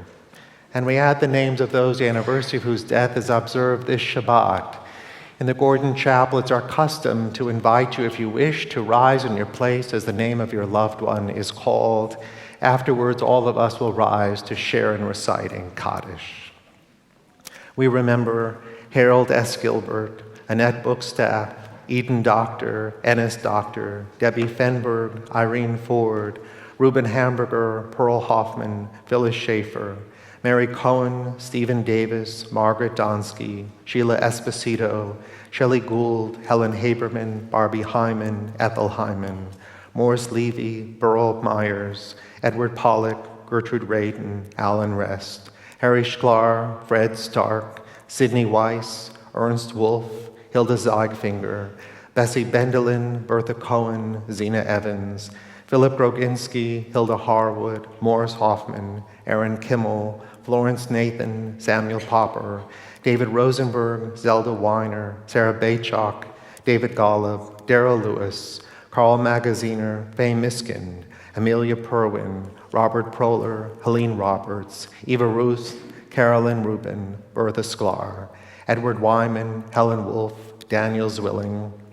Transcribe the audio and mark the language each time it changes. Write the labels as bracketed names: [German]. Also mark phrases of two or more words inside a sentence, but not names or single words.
[English] And we add the names of those the anniversary of whose death is observed this Shabbat. In the Gordon Chapel, it's our custom to invite you, if you wish, to rise in your place as the name of your loved one is called. Afterwards, all of us will rise to share in reciting Kaddish. We remember Harold S. Gilbert, Annette Bookstaff, Eden Doctor, Ennis Doctor, Debbie Fenberg, Irene Ford, Reuben Hamburger, Pearl Hoffman, Phyllis Schaefer, Mary Cohen, Stephen Davis, Margaret Donsky, Sheila Esposito, Shelley Gould, Helen Haberman, Barbie Hyman, Ethel Hyman, Morris Levy, Burl Myers, Edward Pollack, Gertrude Radin, Alan Rest, Harry Sklar, Fred Stark, Sidney Weiss, Ernst Wolf, Hilda Zeigfinger, Bessie Bendelin, Bertha Cohen, Zena Evans, Philip Groginski, Hilda Harwood, Morris Hoffman, Aaron Kimmel, Florence Nathan, Samuel Popper, David Rosenberg, Zelda Weiner, Sarah Baychok, David Golub, Darrell Lewis, Carl Magaziner, Faye Miskin, Amelia Perwin, Robert Proler, Helene Roberts, Eva Ruth, Carolyn Rubin, Bertha Sklar, Edward Wyman, Helen Wolf, Daniel Zwilling,